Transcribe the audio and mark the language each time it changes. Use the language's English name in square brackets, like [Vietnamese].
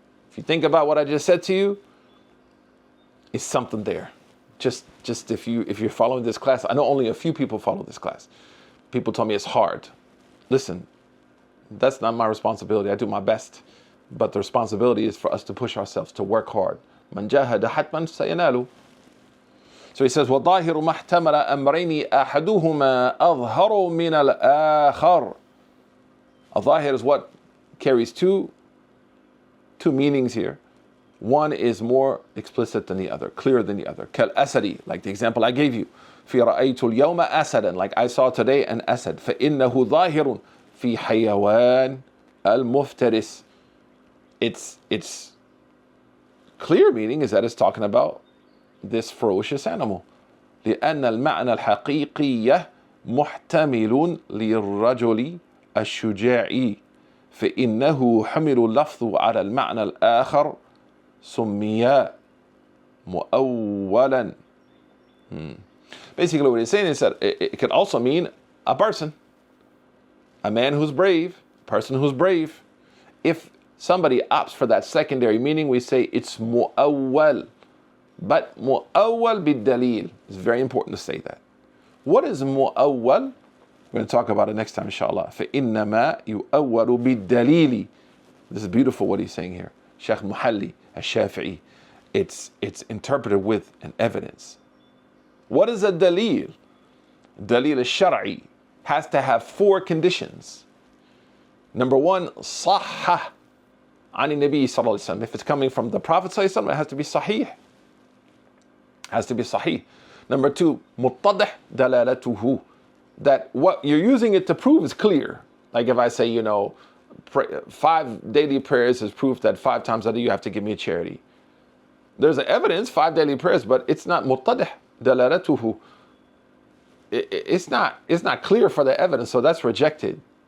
[English] If you think about what I just said to you, it's something there. Just if you're following this class, I know only a few people follow this class. People tell me it's hard. Listen, that's not my responsibility. I do my best. But the responsibility is for us to push ourselves, to work hard. [Arabic] من جاهد حتما سينال. [English] So he says, [Arabic] وَظَاهِرُ مَا احْتَمَلَ أَمْرَيْنِ أَحَدُهُمَا أَظْهَرُ مِنَ الْآخَرِ. [English] Al-Zahir is what carries two meanings here. One is more explicit than the other, clearer than the other. كالأسد, like the example I gave you. [Arabic] في رأيت اليوم أسدا, [English] like I saw today an asad. [Arabic] فإنه ظاهر في حيوان المفترس. [English] Its clear meaning is that it's talking about this ferocious animal. [Arabic] لأن المعنى الحقيقي محتمل للرجل الشجاع فإنه حمل اللفظ على المعنى الآخر سمي مؤولا. [English] Basically what he's saying is that it can also mean a person, a man who's brave, a person who's brave. If somebody opts for that secondary meaning, we say it's mu'awwal. But mu'awwal bid-dalil. It's very important to say that. What is mu'awwal? We're going to talk about it next time, inshallah. [Arabic] فَإِنَّمَا يُؤَوَّلُ بِالدَّلِيلِ. [English] This is beautiful what he's saying here. Shaykh Muhalli al-Shafi'i. It's interpreted with an evidence. What is a dalil? Dalil al-Shar'i has to have 4 conditions. Number 1, [Arabic] صحة عن النبي صلى الله عليه وسلم. [English] If it's coming from the Prophet [Arabic] صلى الله عليه وسلم, [English] it has to be sahih. Has to be sahih. Number 2, [Arabic] متضح دلالته. [English] That what you're using it to prove is clear. Like if I say, 5 daily prayers is proof that 5 times a day you have to give me a charity. There's evidence, 5 daily prayers, but it's not [Arabic] متضح دلالته. [English] It's not clear for the evidence, so that's rejected.